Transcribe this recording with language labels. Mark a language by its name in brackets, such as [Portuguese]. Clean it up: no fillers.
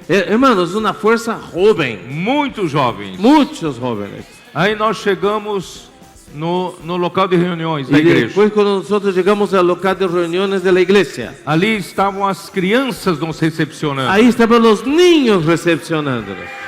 [Spanish] Hermanos, una fuerza joven, [Portuguese] muito jovens. [Spanish] muchos jóvenes. [Portuguese] Aí nós chegamos no local de reuniões da [Spanish] Y [Portuguese] igreja. [Spanish] después cuando nosotros llegamos al local de reuniones de la iglesia, [Portuguese] Ali estavam as crianças nos recepcionando. [Spanish] ahí estaban los niños recepcionándonos.